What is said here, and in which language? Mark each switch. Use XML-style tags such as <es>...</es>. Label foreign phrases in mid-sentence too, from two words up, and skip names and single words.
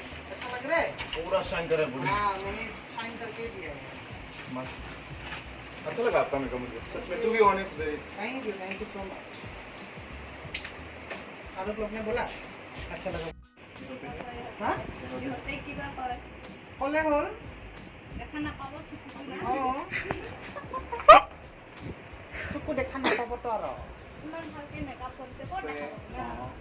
<hi>अच्छा लग रहा है? पूरा शाइन कर रहा है पूरी हाँ मैंने साइन करके दिया है। मस्त अच्छा लगा आपका मेकअप मुझे सच में</hi> <en>to be honest very thank you so much.</en> <hi>आरोप लोग ने बोला अच्छा लगा। हाँ</hi> <as>সিহঁতে কিবা কয় ক'লে হ'ল দেখা নাপাব অঁ চকু দেখা নাপাবতো আৰু ইমান ভালকে মেকআপ কৰিছে ক'ত দেখাব</as>